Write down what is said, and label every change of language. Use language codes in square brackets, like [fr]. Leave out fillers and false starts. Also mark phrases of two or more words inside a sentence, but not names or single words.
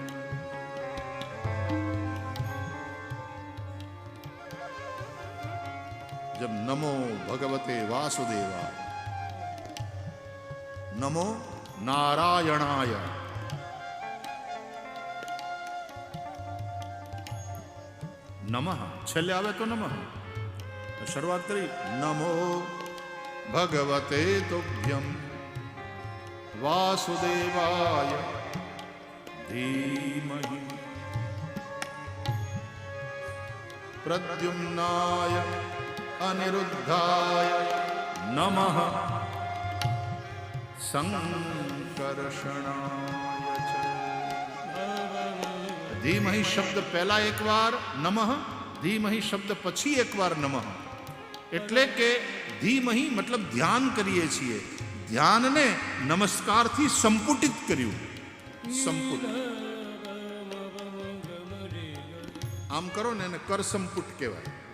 [sa] जब नमो भगवते वासुदेवाय, नमो नारायणाय, नमः [gu] છેલ્લે આવે તો [sa] नमः. [gu] શરૂઆત કરી [sa] नमो भगवते तुभ्यम वासुदेवाय धीमहि प्रद्युम्नाय अनिरुद्धाय नमः संकर्षणाय च. [gu] ધીમહિ શબ્દ પહેલા એક બાર નમઃ, ધીમહિ શબ્દ પછી એક વાર નમઃ. એટલે કે ધીમહિ મતલબ ધ્યાન કરીએ છીએ. ધ્યાનને નમસ્કારથી સંપુટિત કર્યું. સંપુટ આમ કરો ને એને કર સંપુટ કહેવાય.